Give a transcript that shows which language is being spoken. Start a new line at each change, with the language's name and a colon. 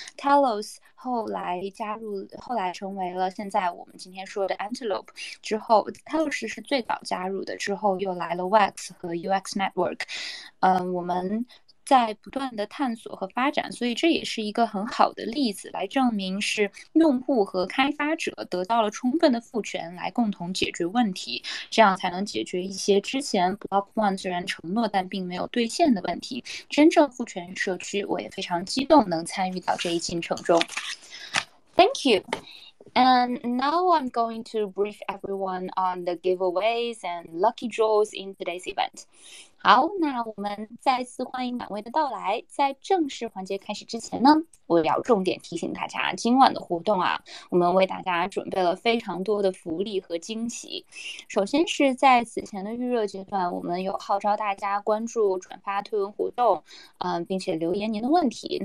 Chinese: Telos 后来成为了现在我们今天说的 Antelope 之后 ，Telos 是最早加入的，之后又来了 Wax 和 UX Network，我们在不断的探索和发展，所以这也是一个很好的例子，来证明是用户和开发者得到了充分的赋权，来共同解决问题，这样才能解决一些之前 Block One 虽然承诺但并没有兑现的问题。真正赋权于社区，我也非常激动能参与到这一进程中。
English: Thank you. And now I'm going to brief everyone on the giveaways and lucky draws in today's event.
Chinese: 好，那我们再次欢迎两位的到来。在正式环节开始之前呢，我要重点提醒大家，今晚的活动啊，我们为大家准备了非常多的福利和惊喜。首先是在此前的预热阶段，我们有号召大家关注、转发推文活动，并且留言您的问题。